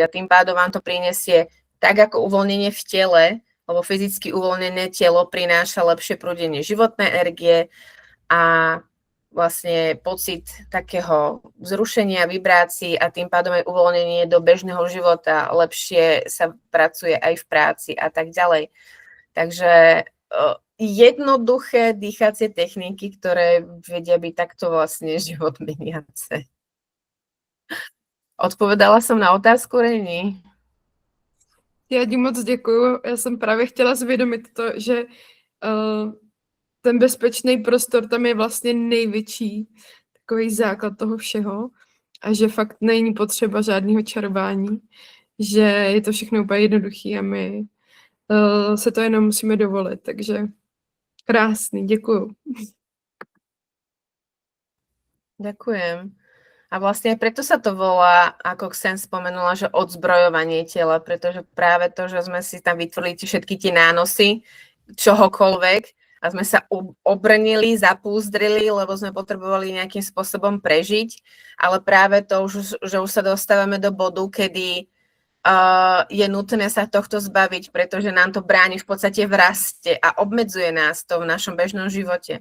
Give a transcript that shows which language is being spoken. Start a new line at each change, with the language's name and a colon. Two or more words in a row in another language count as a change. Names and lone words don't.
Slovak: A tým pádom vám to prinesie tak ako uvoľnenie v tele, lebo fyzicky uvoľnené telo prináša lepšie prúdenie životnej energie a vlastne pocit takého vzrušenia, vibrácií a tým pádom aj uvoľnenie do bežného života. Lepšie sa pracuje aj v práci a tak ďalej. Takže jednoduché dýchacie techniky, ktoré vedia byť takto vlastne život meniace. Odpovedala som na otázku, Reni?
Czech: Já ti moc děkuju. Já jsem právě chtěla zvědomit to, že ten bezpečný prostor tam je vlastně největší takový základ toho všeho a že fakt není potřeba žádného čarování, že je to všechno úplně jednoduchý a my se to jenom musíme dovolit, takže krásný, děkuju.
Slovak: Ďakujem. A vlastne preto sa to volá, ako Xen spomenula, že odzbrojovanie tela, pretože práve to, že sme si tam vytvorili všetky tie nánosy čohokoľvek a sme sa obrnili, zapúzdrili, lebo sme potrebovali nejakým spôsobom prežiť, ale práve to, že už sa dostávame do bodu, kedy je nutné sa tohto zbaviť, pretože nám to bráni v podstate v raste a obmedzuje nás to v našom bežnom živote.